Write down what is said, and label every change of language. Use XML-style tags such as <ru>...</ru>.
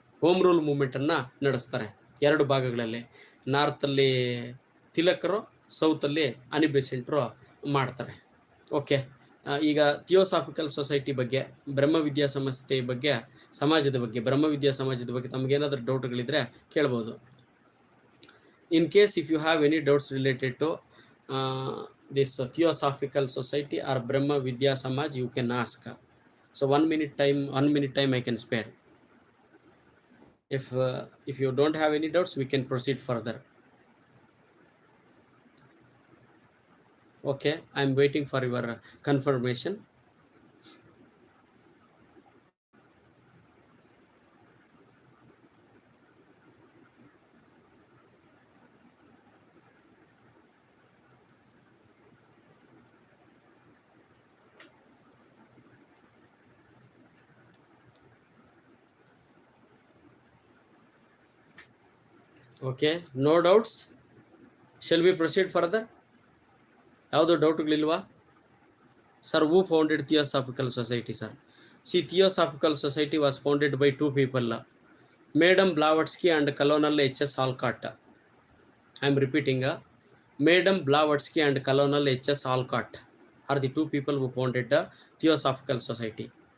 <kn>Home rule ಮೂಮೆಂಟನ್ನು ನಡೆಸ್ತಾರೆ 2 ಭಾಗಗಳಲ್ಲಿ. ನಾರ್ತಲ್ಲಿ ತಿಲಕರು, ಸೌತಲ್ಲಿ ಅನಿ ಬೆಸೆಂಟ್ರು ಮಾಡ್ತಾರೆ. ಓಕೆ, ಈಗ ಥಿಯೋಸಾಫಿಕಲ್ ಸೊಸೈಟಿ ಬಗ್ಗೆ, ಬ್ರಹ್ಮ ವಿದ್ಯಾ ಸಂಸ್ಥೆ ಬಗ್ಗೆ, ಬ್ರಹ್ಮ ವಿದ್ಯಾ ಸಮಾಜದ ಬಗ್ಗೆ ತಮಗೇನಾದರೂ ಡೌಟ್ಗಳಿದ್ರೆ ಕೇಳ್ಬೋದು.</kn> <en>In case if you have any doubts related to this Theosophical Society or Brahma Vidya Samaj, you can ask. So 1 minute time I can spare. If you don't have any doubts, we can proceed further. Okay, I am waiting for your confirmation. Okay, no doubts. Shall we proceed further?</en> <kn>ಯಾವುದೋ ಡೌಟ್ಗಳಿಲ್ವಾ sir?</kn> <en>Who founded Theosophical Society sir? See, Theosophical Society was founded by two people, Madam Blavatsky and Colonel H.S. Alcott. I am repeating, Madam Blavatsky and Colonel H.S. Alcott are the two people who founded the Theosophical Society.</en>